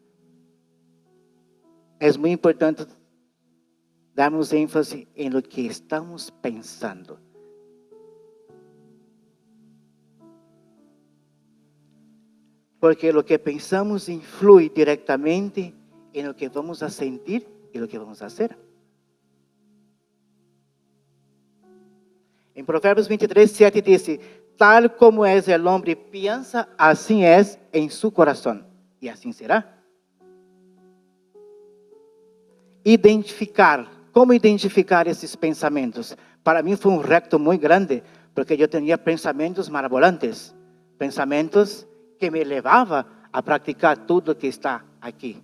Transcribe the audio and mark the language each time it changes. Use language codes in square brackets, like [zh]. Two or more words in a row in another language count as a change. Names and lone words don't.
[pt] É muito importante darmos ênfase em [es] lo que [pt] estamos pensando. Porque o que pensamos influi diretamente em [es] lo que vamos a sentir [pt] e [es] lo que vamos a hacer. [pt] Em Provérbios 23:7 diz: [es] tal como es el hombre piensa, assim es em su coração. [pt] E assim será. Como identificar esses pensamentos? Para mim foi um reto muito grande, porque eu tinha pensamentos maravilhosos, pensamentos que me levavam a praticar tudo que está aqui.